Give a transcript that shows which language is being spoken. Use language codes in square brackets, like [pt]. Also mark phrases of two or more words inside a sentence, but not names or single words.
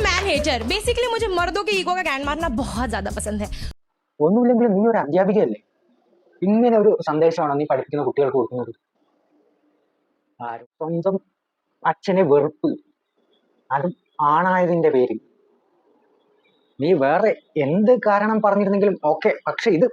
[en] hater basically [hi] मुझे मर्दों के ईगो का कैन मारना बहुत ज्यादा पसंद है [ml] ഒന്നുമില്ലെങ്കിലും നീ ഒരു അധ്യാപികയല്ലേ, ഇങ്ങനെ ഒരു സന്ദേശമാണ് നീ പഠിപ്പിക്കുന്ന കുട്ടികൾക്ക് കൊടുക്കുന്നത്? സ്വന്തം അച്ഛനെ വെറുപ്പ്, അതും ആണായതിന്റെ പേരിൽ. നീ വേറെ എന്ത് കാരണം പറഞ്ഞിരുന്നെങ്കിലും ഓക്കെ, പക്ഷെ ഇത്.